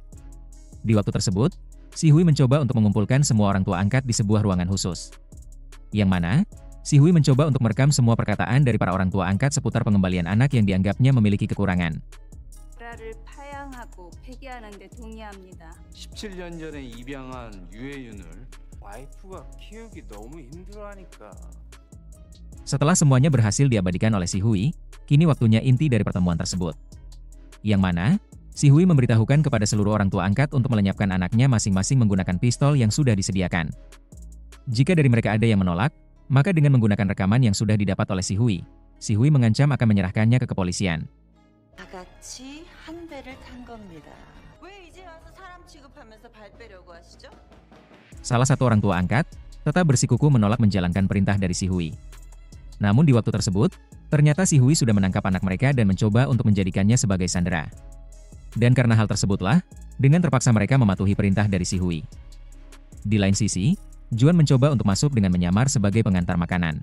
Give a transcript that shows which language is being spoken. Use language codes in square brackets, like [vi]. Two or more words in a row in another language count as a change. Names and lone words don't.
[id] Di waktu tersebut, Si Hui mencoba untuk mengumpulkan semua orang tua angkat di sebuah ruangan khusus. Yang mana, Si Hui mencoba untuk merekam semua perkataan dari para orang tua angkat seputar pengembalian anak yang dianggapnya memiliki kekurangan. [ko] 17년 전에 입양한 유해윤을 와이프가 키우기 너무 힘들어하니까. [id] Setelah semuanya berhasil diabadikan oleh Si Hui, kini waktunya inti dari pertemuan tersebut. Yang mana, Si Hui memberitahukan kepada seluruh orang tua angkat untuk melenyapkan anaknya masing-masing menggunakan pistol yang sudah disediakan. Jika dari mereka ada yang menolak, maka dengan menggunakan rekaman yang sudah didapat oleh Si Hui mengancam akan menyerahkannya ke kepolisian. [ko] 같이 한 배를 탄 겁니다. 왜 이제 와서 사람 취급하면서 발 빼려고 하시죠? [id] Salah satu orang tua angkat tetap bersikukuh menolak menjalankan perintah dari Si Hui. Namun di waktu tersebut, ternyata Si Hui sudah menangkap anak mereka dan mencoba untuk menjadikannya sebagai sandera. Dan karena hal tersebutlah, dengan terpaksa mereka mematuhi perintah dari Si Hui. Di lain sisi, Juan mencoba untuk masuk dengan menyamar sebagai pengantar makanan.